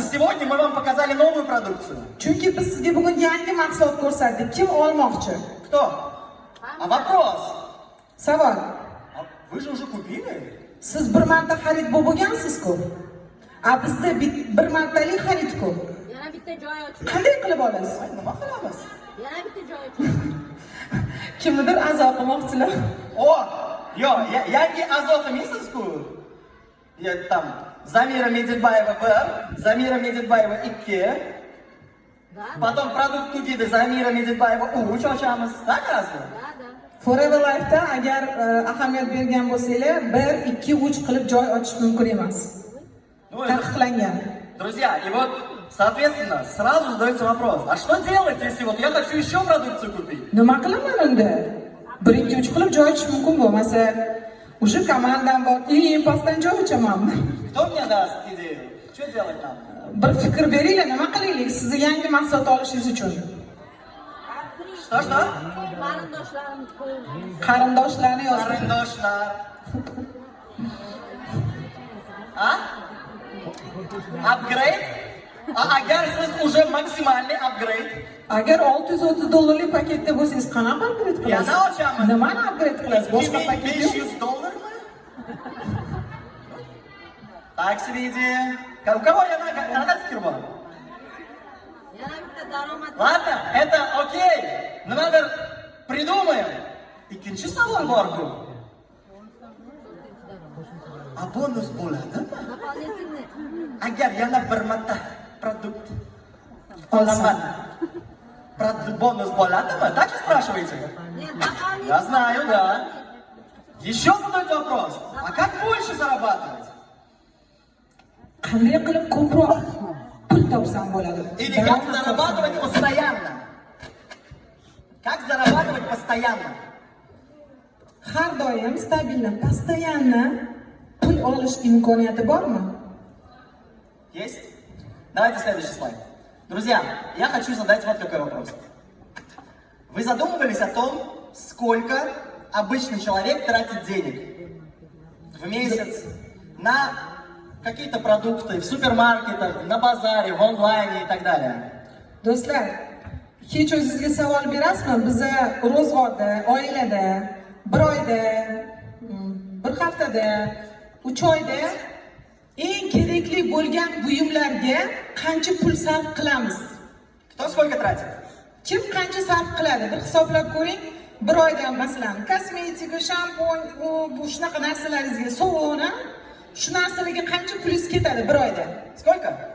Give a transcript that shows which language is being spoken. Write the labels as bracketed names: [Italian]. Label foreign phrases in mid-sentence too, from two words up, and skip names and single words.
[Russian] сегодня мы вам показали новую продукцию. [Uzbek] Chunki biz sizga bugun yangi mahsulot ko'rsatdik. Kim olmoqchi? [Russian] Кто? А вопрос? [Uzbek] Savol. [Russian] А вы же уже купили? [Uzbek] Siz bir marta xarid bo'lgansiz-ku. A bizda bir martalik xarid-ku. Yana bitta joy ochib. Qanday qilib olasiz? Nima qilamiz? Yana bitta joy ochib. Kimnidir a'zo qilmoqchilar. О, yangi a'zo qilmaysizku. [Russian] Там Замира Медетбаева 1, Замира Медетбаева 2. Потом продукт Тудида Замира Медетбаева [Uzbek] uch ochamiz. [Russian] Так разве? Da. [Uzbek] Forever Life'da agar ahamiyat bergan bo'lsanglar, 1, 2, 3 qilib joy ochish mumkin emas. Taqiqlangan. [Russian] Друзья, и вот, соответственно, сразу задается вопрос, а что делать, если вот я хочу еще продукцию купить? [Uzbek] Nima qilaman unda? 1, 2, 3 qilib joy ochish mumkin bo'lmasa, уже komandam bor, eng pastdan joy ochamanmi? [Russian] Кто мне даст идею? Что делать нам? [Uzbek] Bir fikr beringlar, nima qilaylik sizni yangi mahsulot olishingiz uchun? [Russian] Что? [Uzbek] Qarindoshlarim qo'yib. Qarindoshlarni yozing. Qarindoshlar. [Russian] А? Апгрейд? А [Uzbek] agar siz [Russian] уже максимальный апгрейд? [Uzbek] Agar $630 paketda bo'lsangiz, qanaqa upgrade qilasiz? Yana ochaman. Nimani upgrade qilasiz? Boshqa paket yo'q. $500? [Russian] Так себе идея. У кого [Uzbek] yana fikr bor? Yana bitta daromad. [Russian] Ладно, это окей. Nimadir придумаем. [Uzbek] Ikkinchi savol bor-ku. A bonus bo'ladimi? [Russian] Дополнительный. [Uzbek] Agar yana bir marta produkt olaman, бонус bo'ladimi? [Russian] Так и спрашиваете? Нет, дополнительный. Я знаю, да. Еще задают вопрос. А как больше зарабатывать? [Uzbek] Qanday qilib ko'proq pul topsam bo'ladi? [Russian] Или как зарабатывать постоянно? Как зарабатывать постоянно? [Uzbek] Har doim stabilni, постоянно pul olish imkoniyati bormi? [Russian] Есть? Давайте следующий слайд. Друзья, я хочу задать вот какой вопрос. Вы задумывались о том, сколько обычный человек тратит денег в месяц на какие-то продукты в супермаркетах, на базаре, в онлайне и так далее? [Uzbek] Do'stlar, hech o'zingizga savol berasizmi? Biza ro'zg'orda, oilada, bir oyda, bir haftada, 3 oyda eng kerakli bo'lgan buyumlarga qancha pul sarf qilamiz? [Russian] Кто сколько тратит? [Uzbek] Kim qancha sarf qiladi? Bir hisoblab ko'ring. Bir oyda masalan kosmetika, shampun, bu shunaqa narsalaringizga, sovun, shu narsalarga qancha pulingiz ketadi bir oyda? [Russian] Сколько?